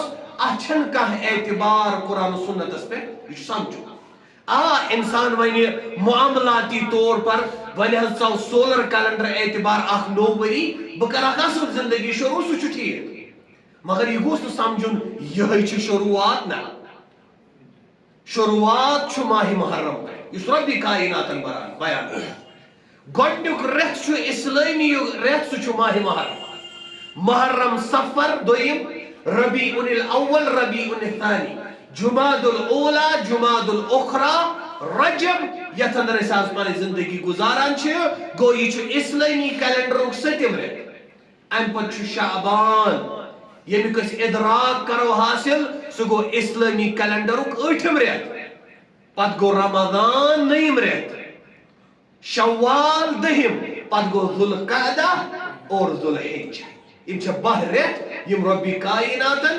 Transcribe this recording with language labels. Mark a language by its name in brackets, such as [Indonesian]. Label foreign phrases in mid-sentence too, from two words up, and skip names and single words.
[Kashmiri] اتھ چھنہٕ کانٛہہ اعتبار قرآن و سنتس پٮ۪ٹھ یہِ چھُ سمجھُن انسان ونہِ [Urdu] معاملاتی طور پر [Kashmiri] وۄنۍ حظ ژاو [English] solar calendar [Kashmiri] اعتبار اکھ نوٚو ؤری بہٕ کرٕ اکھ اصل زندگی شروع سُہ چھُ ٹھیٖک مگر یہ گوٚژھ نہٕ سمجھُن یِہوٚے چھِ شروعات نہ شروعات چھُ ماہ محرم یُس رۄبِ کائناتن بیان گۄڈنیُک رٮ۪تھ چھُ اسلٲمی رٮ۪تھ سُہ چھُ ماہ محرم صفر دوٚیِم ربیع الاول ربیع الثانی جماد الاولا جماد الاخرى رجب یتھ اندر أسۍ آز پنٕنۍ زندگی گزاران چھِ گوٚو یہِ چھُ اسلٲمی کیلنڈرُک 7م رٮ۪تھ امہِ پتہٕ چھُ شعبان ییٚمیُک أسۍ ادراک کرو حٲصِل سُہ گوٚو اسلٲمی کیلنڈرُک 8م رٮ۪تھ پتہٕ گوٚو رمضان 9م رٮ۪تھ شوال 10م پتہٕ گوٚو ذوالقعدہ اور ذوالحجہ یِم چھِ 12 رٮ۪تھ یِم رۄبِ کائناتن